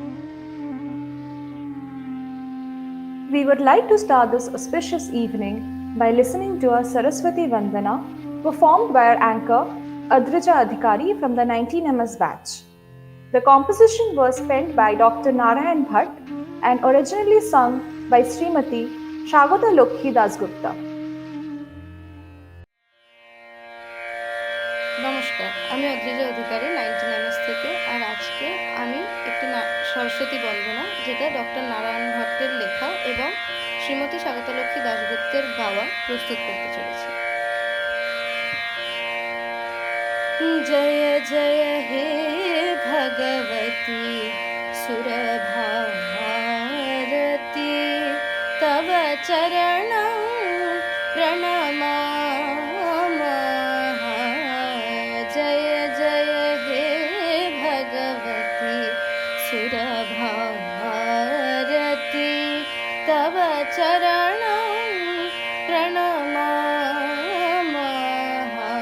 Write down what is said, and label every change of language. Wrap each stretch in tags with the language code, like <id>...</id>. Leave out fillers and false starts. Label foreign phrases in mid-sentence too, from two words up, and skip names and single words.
<en>We would like to start this auspicious evening by listening to a Saraswati Vandana performed by our anchor Audrija Adhikari from the 19MS batch. The composition was penned by Dr. Narayan Bhatt and originally sung by Srimati Shagota Lokhi Dasgupta.</en> <bn>নমস্কার, আমি অদ্রিজা অধিকারী 19MS থেকে। আর আজকে আমি একটি সরস্বতী বন্দনা, যেটা ডক্টর নারায়ণ ভট্টের লেখা এবং শ্রীমতী স্বাগতলক্ষ্মী দাশগুপ্তের গাওয়া, প্রস্তুত করতে চলেছি।</bn> <sa>জয় জয় হে ভগবতী সুরভারতী, তব চরণ প্রণমা। सुरभारती तव चरणं प्रणमामः।</sa>